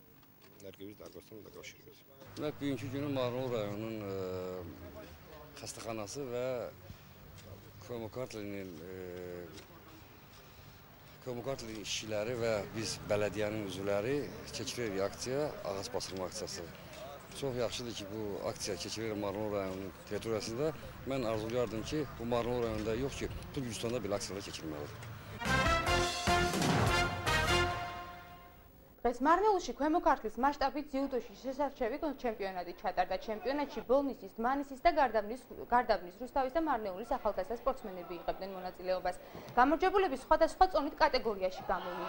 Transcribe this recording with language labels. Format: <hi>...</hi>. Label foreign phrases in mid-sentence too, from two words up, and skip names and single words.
<az>Bugünkü günü Marneuli rayonunun xəstəxanası və Kvemokartli işçiləri və biz bələdiyyənin üzvləri keçiririk aksiya, ağac basırma aksiyası. Çox yaxşıdır ki, bu aksiya keçirilir Marneuli rayonunun territoriyasında. Mən arzulayardım ki, bu Marneuli rayonunda yox ki, bütün Gürcüstanda belə aksiyalar keçirməlidir.</az> <ka>დღეს მარნეულში ქვემო ქართლის მასშტაბით ძიუდოში შესარჩევი ჩემპიონატი ჩატარდა. ჩემპიონატში ბოლნისის, დმანისის და გარდაბნის, რუსთავის და მარნეულის ახალგაზრდა სპორტსმენები იღებდნენ მონაწილეობას. გამარჯვებულები სხვადასხვა წონით კატეგორიაში გამოვიდა.</ka>